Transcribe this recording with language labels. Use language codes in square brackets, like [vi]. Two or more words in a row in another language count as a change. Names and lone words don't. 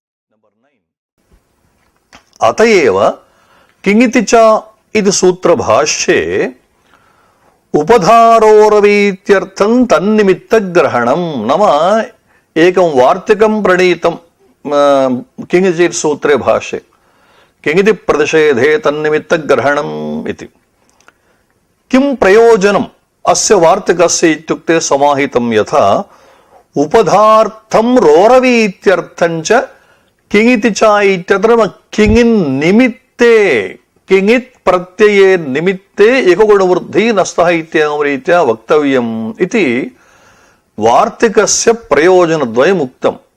[sa] अतएव किङिति च इति सूत्रभाष्ये उपधारोरवीत्यर्थं तन्निमित्तग्रहणं नाम एकं वार्तिकं प्रणीतं किङिचित् सूत्रे भाष्ये। కింగితి ప్రతిషేధే తన్నిమిత్త గ్రహణం ఇది. కిం ప్రయోజనం అస్య వార్తికస్య ఇత్యుక్తే సమాహితం యథా ఉపధార్థం రోరవి ఇత్యర్థం చ కింగితి చ ఇత్యత్ర కింగిన్ నిమిత్తే కింగిత్ ప్రత్యయే నిమిత్తే ఏకగుణవృద్ధి నస్తః ఇత్యేవం రీత్యా వక్తవ్యం ఇది వార్తికస్య ప్రయోజనద్వయం ఉక్తం.